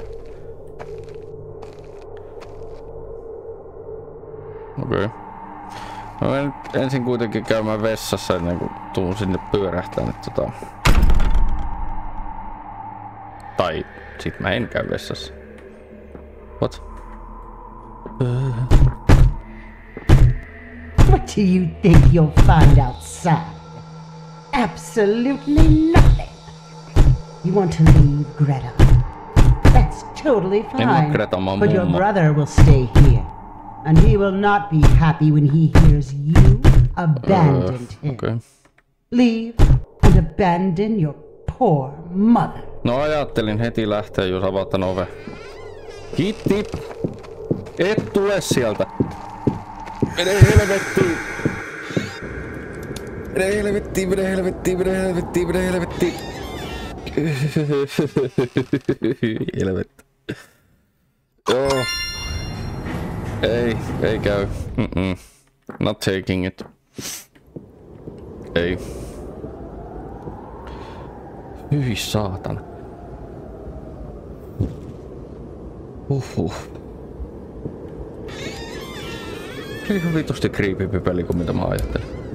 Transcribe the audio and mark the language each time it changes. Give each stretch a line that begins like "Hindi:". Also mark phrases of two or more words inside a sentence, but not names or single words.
Finnish: Okei. No mä nyt ensin kuitenkin käymään vessassa ennen kuin tuun sinne pyörähtään. Tai sit mä en käy vessassa.
English: What? What do you think you'll find outside? Absolutely nothing. You want to leave, Greta? That's totally fine. But your brother will stay here. And he will not be happy when he hears you abandoned him. Okay. Leave and abandon your poor mother.
Finnish: No ajattelin heti lähteä, jos avataan ove. Kitti! Et tule sieltä! Mene helvettiin! Mene helvettiin, mene helvettiin, mene helvettiin, mene helvettiin! Helvetti. Joo. Ei käy.
English: Not taking it.
Finnish: Ei. Hyi saatana. Se on ihan vitusti creepy peli kuin mitä mä ajattelin.